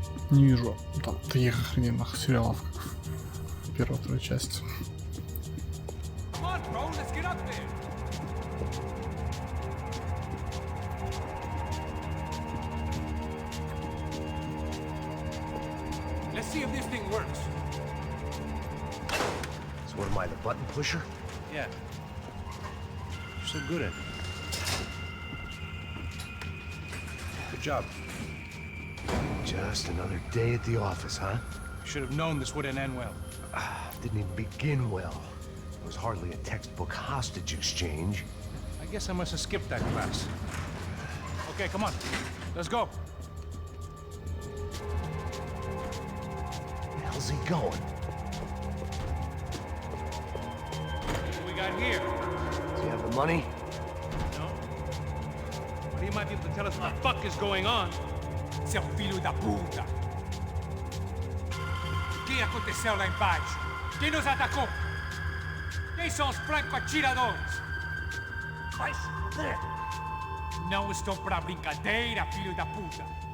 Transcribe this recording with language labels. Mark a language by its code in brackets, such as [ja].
[ru] Не вижу там таких охрененных сериалов, как в первой второй части. [en] Come on, bro, let's get up there. Let's see if this thing works. So what am I, the button pusher? Yeah. You're so good at it. Good job. Just another day at the office, huh? You should have known this wouldn't end well. Didn't even begin well. It was hardly a textbook hostage exchange. I guess I must have skipped that class. Okay, come on. Let's go. Where the hell's he going? What we got here? Does he have the money? No. But he might be able to tell us what the fuck is going on. [pt] Seu filho da puta! O que aconteceu lá embaixo? Quem nos atacou? Quem são os franco-atiradores? Não estou pra brincadeira, filho da puta!